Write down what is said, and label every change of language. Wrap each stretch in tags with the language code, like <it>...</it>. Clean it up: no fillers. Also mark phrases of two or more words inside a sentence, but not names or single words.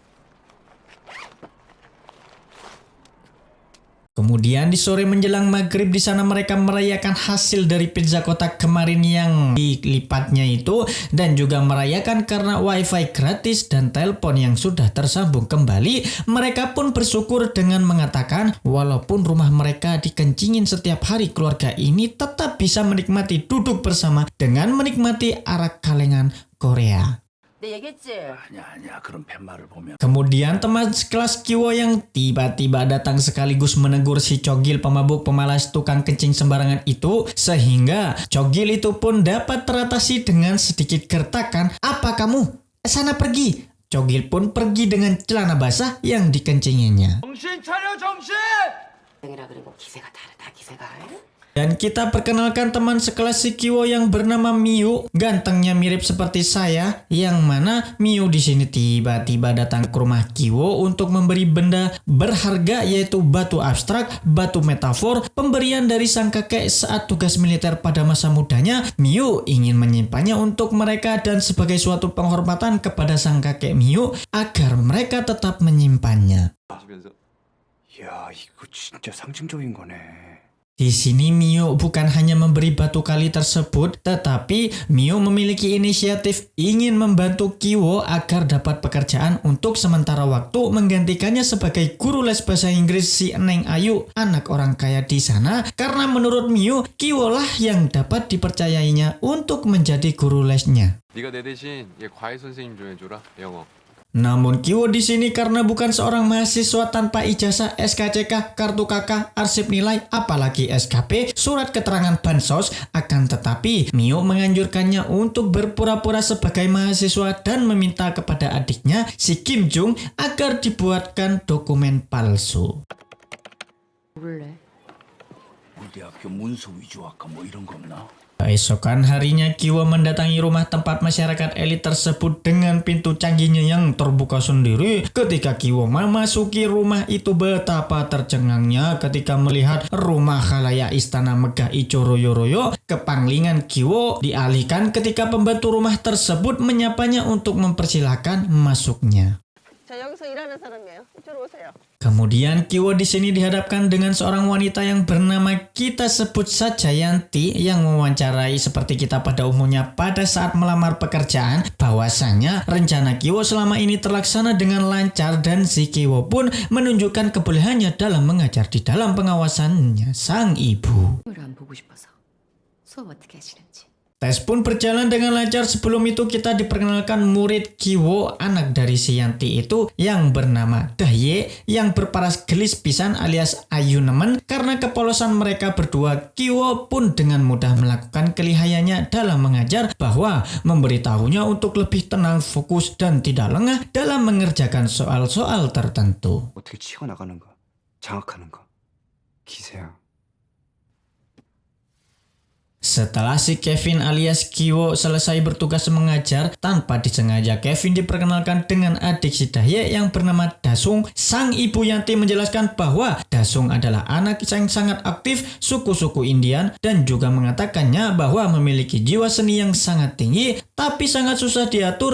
<id>Kemudian di sore menjelang maghrib, di sana mereka merayakan hasil dari pizza kotak kemarin yang dilipatnya itu, dan juga merayakan karena wifi gratis dan telepon yang sudah tersambung kembali. Mereka pun bersyukur dengan mengatakan walaupun rumah mereka dikencingin setiap hari, keluarga ini tetap bisa menikmati duduk bersama dengan menikmati arak kalengan Korea.</id> <ko>내 얘기했지? 아니야. 그런 팻말을 보면.</ko> <id>Kemudian teman sekelas Kiwo yang tiba-tiba datang sekaligus menegur si Cogil, pemabuk pemalas tukang kencing sembarangan itu, sehingga Cogil itu pun dapat teratasi dengan sedikit gertakan. Apa kamu? Sana pergi. Cogil pun pergi dengan celana basah yang dikencinginya.</id> <ko>정신 차려 정신! 이라 그리고 기세가 다르다 기세가.</ko> <id>Dan kita perkenalkan teman sekelas si Kiwo yang bernama Miu, gantengnya mirip seperti saya, yang mana Miu di sini tiba-tiba datang ke rumah Kiwo untuk memberi benda berharga, yaitu batu abstrak, batu metafor, pemberian dari sang kakek saat tugas militer pada masa mudanya. Miu ingin menyimpannya untuk mereka dan sebagai suatu penghormatan kepada sang kakek Miu agar mereka tetap menyimpannya.</id> <ko>야, 이거 진짜 상징적인 거네.</ko> <id>Di sini Mio bukan hanya memberi batu kali tersebut, tetapi Mio memiliki inisiatif ingin membantu Kiwo agar dapat pekerjaan untuk sementara waktu menggantikannya sebagai guru les bahasa Inggris si Neng Ayu, anak orang kaya di sana, karena menurut Mio, Kiwo lah yang dapat dipercayainya untuk menjadi guru lesnya.</id> <ko>네가 내 대신 얘 과외 선생님 좀 해줘라, 영어.</ko> <id>Namun Kiwo di sini karena bukan seorang mahasiswa tanpa ijazah SKCK, kartu KK, arsip nilai, apalagi SKP, surat keterangan bansos, akan tetapi Mio menganjurkannya untuk berpura-pura sebagai mahasiswa dan meminta kepada adiknya si Kim Jung agar dibuatkan dokumen palsu.</id> <ko>몰래. 우리 대학교 문서 위조학과 뭐 이런 거 없나?</ko> <id>Keesokan harinya Kiwo mendatangi rumah tempat masyarakat elit tersebut dengan pintu canggihnya yang terbuka sendiri. Ketika Kiwo memasuki rumah itu, betapa tercengangnya ketika melihat rumah khalayak istana megah</id> <jv>ijo royo-royo.</jv> <id>Kepanglingan Kiwo dialihkan ketika pembantu rumah tersebut menyapanya untuk mempersilahkan masuknya.</id> <ko>저 여기서 일하는 사람이에요. 이쪽으로 오세요.</ko> <id>Kemudian Kiwo di sini dihadapkan dengan seorang wanita yang bernama, kita sebut saja Yanti, yang mewawancarai seperti kita pada umumnya pada saat melamar pekerjaan. Bahwasanya rencana Kiwo selama ini terlaksana dengan lancar dan si Kiwo pun menunjukkan kebolehannya dalam mengajar di dalam pengawasannya sang ibu.</id> <ko>을 안 보고 싶어서 수업 어떻게 하시는지.</ko> <id>Tes pun berjalan dengan lancar. Sebelum itu kita diperkenalkan murid Kiwo, anak dari si Yanti itu, yang bernama Dahye, yang berparas</id> <su>gelis pisan</su> <id>alias</id> <jv>ayu nemen.</jv> <id>Karena kepolosan mereka berdua, Kiwo pun dengan mudah melakukan kelihayannya dalam mengajar, bahwa memberitahunya untuk lebih tenang, fokus, dan tidak lengah dalam mengerjakan soal-soal tertentu.</id> <ko>어떻게 치고 나가는 거, 장악하는 거, 기세야.</ko> <id>Setelah si Kevin alias Kiwo selesai bertugas mengajar, tanpa disengaja Kevin diperkenalkan dengan adik si Dahye yang bernama Dasung. Sang ibu Yanti menjelaskan bahwa Dasung adalah anak yang sangat aktif suku-suku Indian, dan juga mengatakannya bahwa memiliki jiwa seni yang sangat tinggi, tapi sangat susah diatur.</id>